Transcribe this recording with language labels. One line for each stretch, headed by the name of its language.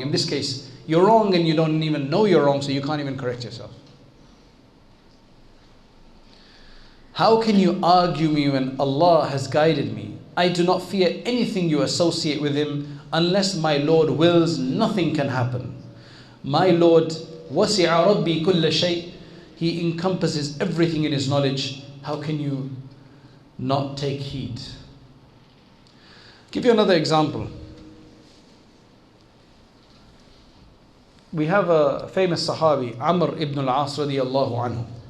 English: In this case, you're wrong and you don't even know you're wrong, so you can't even correct yourself. How can you argue me when Allah has guided me? I do not fear anything you associate with him. Unless my Lord wills, nothing can happen. My Lord,
Arabic: وَسِعَ رَبِّي كُلَّ شَيْءٍ.
English: He encompasses everything in his knowledge. How can you not take heed? Give you another example. We have a famous Sahabi, Amr ibn al-As radiyallahu anhu.